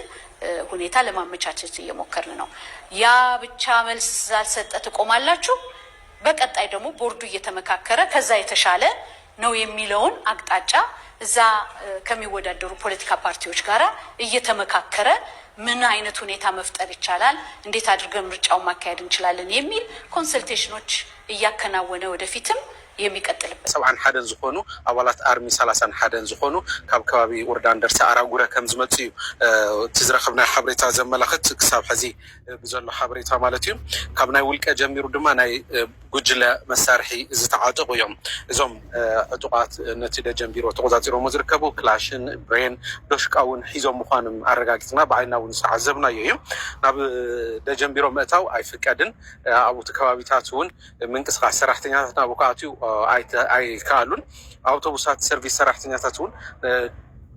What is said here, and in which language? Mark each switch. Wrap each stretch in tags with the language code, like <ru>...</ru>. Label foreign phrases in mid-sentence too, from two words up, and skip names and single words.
<am>ሁኔታ ለማመቻቸት እየሞከርን ነው ያ ብቻ መልስ ሳልሰጠ ተቆማላችሁ በቀጣይ ደግሞ ቦርዱ እየተመካከረ ከዛ የተሻለ ነው የሚለውን አቅጣጫ እዛ ከሚወዳደሩ ፖለቲካ ፓርቲዎች ጋራ እየተመካከረ ምን አይነት ሁኔታ መፍጠር ይቻላል እንዴት አድርገን ምርጫውን ማካሄድ እንችላለን የሚል ኮንሰልቴሽኖች እያከናወነ ወደፊትም የሚቀጥልበት 71 ዝሆኑ አባላት አርሚ 31</am> <ti>ዝሆኑ ካብ ከባቢ ወርዳን ደርሳ አራጉረ ከም ዝመጽዩ ትዝረኸብና ሓበሬታ ዘመላኽት ክሳብ ሕዚ ብዘሎ ሓበሬታ ማለት እዩ ካብ ናይ ውልቀ ጀሚሩ ድማ ናይ ጉጅለ መሳርሒ ዝተዓጠቁ እዮም እዞም ዕጡቃት ነቲ ደጀምቢሮ ተቆጻጽሮም ዝርከቡ ክላሽን ብሬን ዶሽቃውን ሒዞም ምዃኖም ኣረጋጊፅና ብዓይናውን ዝተዓዘብናዮ እዩ ናብ ደጀምቢሮ ምእታው ኣይፍቀድን ኣብኡ ከባቢታት እውን ምንቅስቃስ ሰራሕተኛታት ናብ ከኣትዩ ኣይከኣሉን ኣውቶቡሳት ሰርቪስ ሰራሕተኛታት እውን</ti>